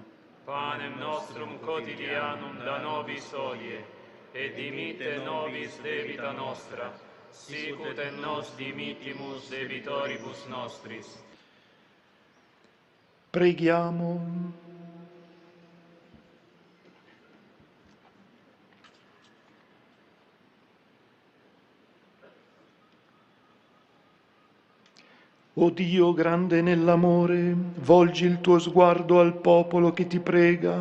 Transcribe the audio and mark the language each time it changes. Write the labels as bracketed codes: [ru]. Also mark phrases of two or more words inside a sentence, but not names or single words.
[la] Panem nostrum quotidianum da nobis hodie, et dimitte nobis debita nostra, sicut et nos dimittimus debitoribus nostris. [it] Preghiamo. O Dio grande nell'amore, volgi il tuo sguardo al popolo che ti prega.